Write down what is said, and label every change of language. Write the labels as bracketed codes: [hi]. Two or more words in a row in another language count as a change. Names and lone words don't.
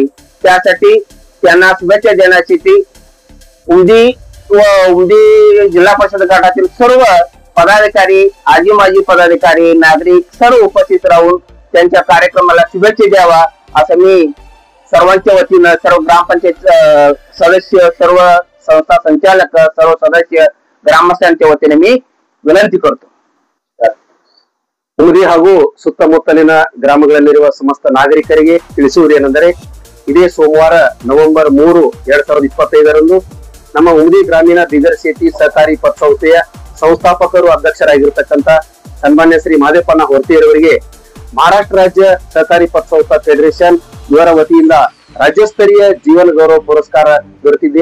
[mr] त्यासाठी त्यांना शुभेच्छा देण्यासाठी उमदी व उमदी जिल्हा परिषद गटातील सर्व पदाधिकारी, आजी माजी पदाधिकारी, नागरिक सर्व उपस्थित राहून त्यांच्या कार्यक्रमाला शुभेच्छा द्यावा असं मी सर्वांच्या वतीनं, सर्व ग्रामपंचायत सदस्य, सर्व संस्था संचालक, सर्व सदस्य, ग्रामस्थांच्या वतीने मी ವಿನಂತಿ करतो। [kn] ಉಮದಿ ಹಾಗೂ ಸುತ್ತಮುತ್ತಲಿನ ಗ್ರಾಮಗಳಲ್ಲಿರುವ ಸಮಸ್ತ ನಾಗರಿಕರಿಗೆ ತಿಳಿಸುವುದೇನೆಂದರೆ ಇದೇ ಸೋಮವಾರ ನವೆಂಬರ್ 3, 2025ರಂದು ನಮ್ಮ ಉಮದಿ ಗ್ರಾಮೀಣ ಬಿಗರ್ ಶೇತಿ ಸಹಕಾರಿ ಪತಸಂಸ್ಥೆಯ ಸಂಸ್ಥಾಪಕರು ಅಧ್ಯಕ್ಷರಾಗಿರತಕ್ಕಂತ ಸನ್ಮಾನ್ಯ ಶ್ರೀ ಮಾಧೇವಪ್ಪ ಹೋರ್ತಿಯವರಿಗೆ ಮಹಾರಾಷ್ಟ್ರ ರಾಜ್ಯ ಸಹಕಾರಿ ಪತಸಂಸ್ಥಾ ಫೆಡರೇಷನ್ ಇವರ ವತಿಯಿಂದ ರಾಜ್ಯಸ್ತರೀಯ ಜೀವನ ಗೌರವ ಪುರಸ್ಕಾರ ದೊರೆತಿದೆ।